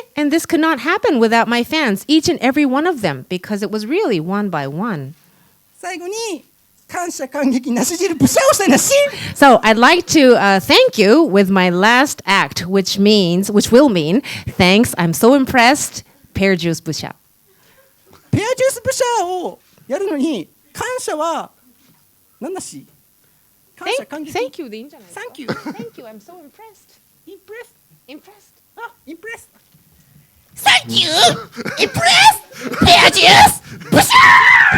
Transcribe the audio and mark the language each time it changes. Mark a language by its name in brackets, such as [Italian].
[English] And this could not happen without my fans, each and every one of them, because it was really one by one. [Japanese] 最後に感謝感激なし汁ブシャをしたいなし。 [English] So I'd like to thank you with my last act, which will mean, thanks, I'm so impressed, pear juice busha. [Japanese] ペアジュースブシャをやるのに感謝は何だし。感謝感激。 [English] Thank you [Japanese] でいいんじゃないですか。 [English] Thank you. Thank you, I'm so impressed. Impressed. あ、impressed. Thank you! Impressed! Pear juice! Boosh!